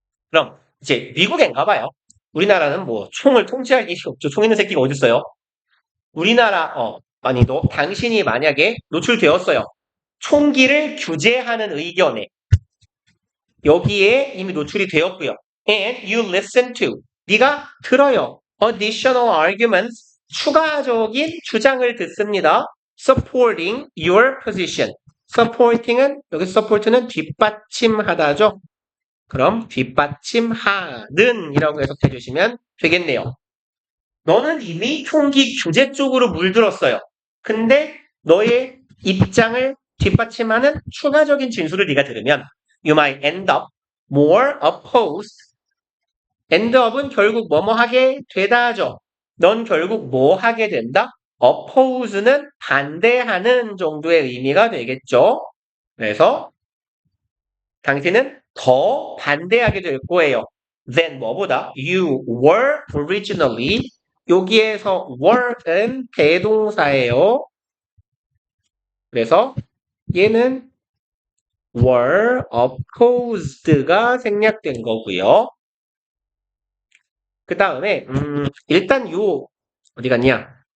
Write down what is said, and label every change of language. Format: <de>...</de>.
<ko>그럼 이제 미국인가 봐요. 우리나라는 뭐 총을 통제할 일이 없죠. 총 있는 새끼가 어디 있어요? 우리나라 당신이 만약에 노출되었어요. 총기를 규제하는 의견에 여기에 이미 노출이 되었고요.</ko> <en>And you listen to</en> <ko>네가 들어요.</ko> <en>Additional arguments</en> <ko>추가적인 주장을 듣습니다.</ko> <en>Supporting your position.</en> <ko>Supporting은 여기 support는 뒷받침하다죠. 그럼 뒷받침하는 이라고 해석해 주시면 되겠네요. 너는 이미 총기 규제 쪽으로 물들었어요. 근데 너의 입장을 뒷받침하는 추가적인 진술을 네가 들으면</ko> <en>you might end up more opposed.</en> <ko>end up은 결국 뭐뭐 하게 되다 하죠. 넌 결국 뭐 하게 된다? oppose는 반대하는 정도의 의미가 되겠죠. 그래서 당신은 더 반대하게 될 거예요.</ko> <en>than</en> <ko>뭐보다</ko> <en>you were originally.</en> <ko>여기에서 were는 대동사예요. 그래서 얘는 were opposed가 생략된 거고요. 그 다음에 일단 요 어디 갔냐?</ko>